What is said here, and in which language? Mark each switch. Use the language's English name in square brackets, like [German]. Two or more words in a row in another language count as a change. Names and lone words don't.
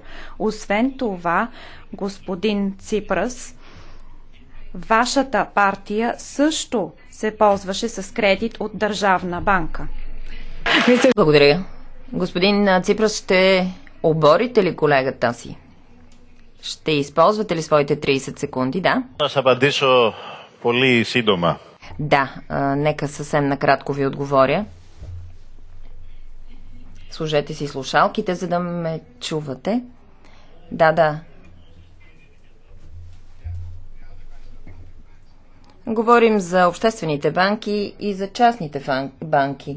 [Bulgarian] Освен това, господин Ципрас, вашата партия също се ползваше с кредит от държавна банка. Благодаря. Господин Ципрас, ще оборите ли колегата си? Ще използвате ли своите 30 секунди, да? [Greek] Аз απαντήσω πολύ σύντομα. [Bulgarian] Да, нека съвсем накратко ви отговоря. Сложете си слушалките, за да ме чувате. Да. Говорим за обществените банки и за частните банки.